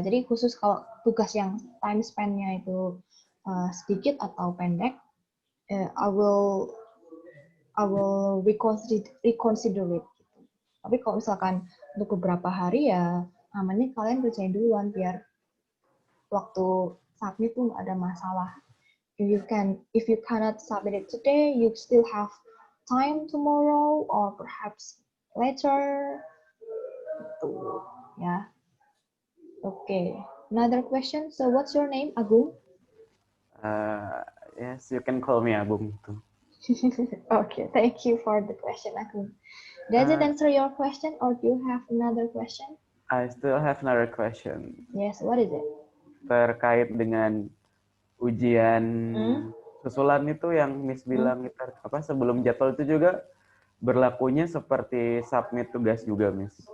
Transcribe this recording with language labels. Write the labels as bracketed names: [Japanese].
[Indonesian] Jadi khusus kalau tugas yang time span-nya itu sedikit atau pendek, [English] I will reconsider it. [Indonesian] Gitu. Tapi kalau misalkan untuk beberapa hari ya namanya kalian kerjain duluan biar waktu submit tuh nggak ada masalah. [English] If you cannot submit it today, you still have time tomorrow or perhaps later. [Indonesian] Gitu, ya. [English] Okay. Another question. So what's your name, Agung? Yes, you can call me Agung too. Okay, thank you for the question, Agung. Does it answer your question or do you have another question? I still have another question. Yes, what is it? [Indonesian] Terkait dengan ujian susulan itu yang Miss bilang itu apa sebelum jadwal itu juga berlakunya seperti submit tugas juga, Miss.